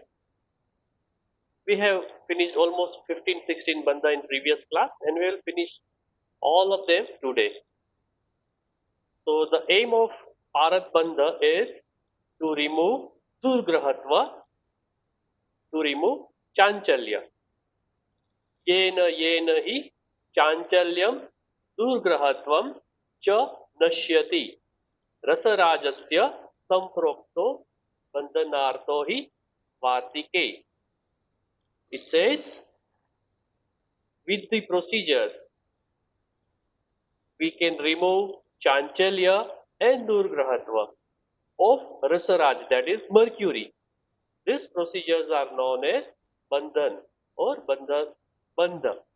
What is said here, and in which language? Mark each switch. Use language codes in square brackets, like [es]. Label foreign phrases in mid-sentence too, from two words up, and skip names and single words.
[en] We have finished almost 15-16 bandha in previous class and we will finish all of them today. So the aim of Bharat Bandha is to remove Durgrahatva, to remove Chanchalya. [sa] येन येन हि चाञ्चल्यं दुर्ग्रहत्वं च नश्यति. रसराजस्य सम्प्रोक्तो बन्धनार्थो हि वार्तिके. [en] It says, with the procedures, we can remove Chanchalya and Durgrahatva of Rasaraj, that is Mercury. These procedures are known as Bandhan or Bandha.